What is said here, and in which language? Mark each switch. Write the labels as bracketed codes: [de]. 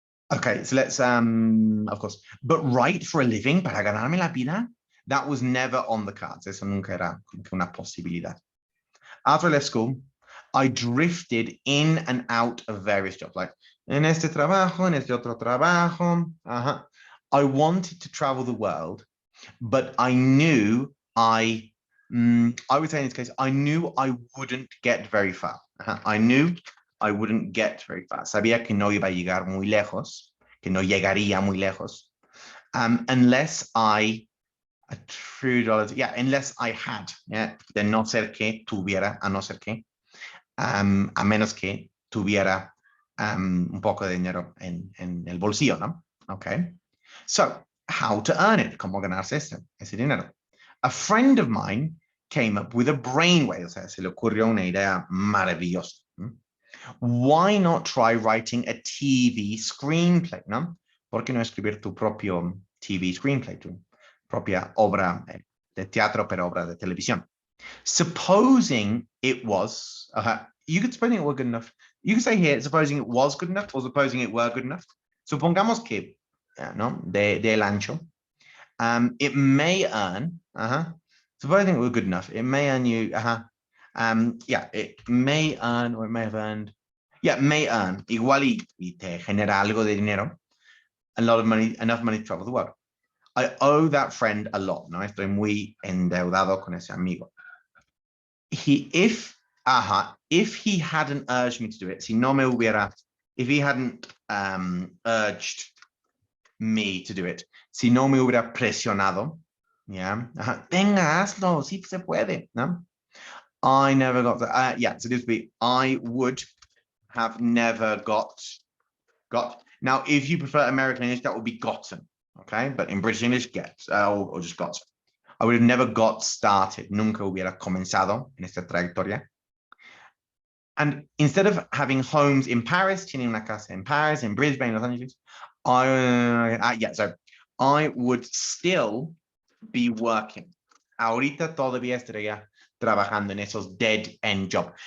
[en] Okay, so let's, of course, but write for a living, [es] para ganarme la vida, [en] that was never on the cards. [es] Eso nunca era una posibilidad. [en] After I left school, I drifted in and out of various jobs, like [es] en este trabajo, en este otro trabajo. [en] I wanted to travel the world, but I knew I would say in this case, I knew I wouldn't get very far. I knew I wouldn't get very far. [es] Sabía que no iba a llegar muy lejos, que no llegaría muy lejos, [en] unless I unless I had, [es] de no ser que tuviera, a no ser que, a menos que tuviera un poco de dinero en el bolsillo, ¿no? Okay. [en] So, how to earn it? [es] ¿Cómo ganarse ese dinero? [en] A friend of mine came up with a brainwave, [es] o sea, se le ocurrió una idea maravillosa. [en] Why not try writing a TV screenplay, ¿no? [es] ¿Por qué no escribir tu propio TV screenplay, tu propia obra de teatro, pero obra de televisión? [en] Supposing it was, you could supposing it were good enough. You could say here, supposing it was good enough or supposing it were good enough. [es] Supongamos que, ¿no? Del ancho. [en] It may earn, supposing it were good enough, it may earn you, it may earn, or it may have earned, may earn, [es] igual y te genera algo de dinero, [en] a lot of money, enough money to travel the world. I owe that friend a lot, ¿no? [es] Estoy muy endeudado con ese amigo. [en] If he hadn't urged me to do it, [es] si no me hubiera, [en] if he hadn't urged me to do it, [es] si no me hubiera presionado, [en] yeah, [es] venga, hazlo, sí se puede, ¿no? [en] I never got that. Yeah, so this would be, I would have never got. Now, if you prefer American English, that would be gotten, okay? But in British English, get, or just got. I would have never got started. [es] Nunca hubiera comenzado en esta trayectoria. [en] And instead of having homes in Paris, [es] tiene una casa [en] in Paris, in Brisbane, Los Angeles, so I would still be working. [es] Ahorita todavía estaría trabajando en esos [en] dead end job.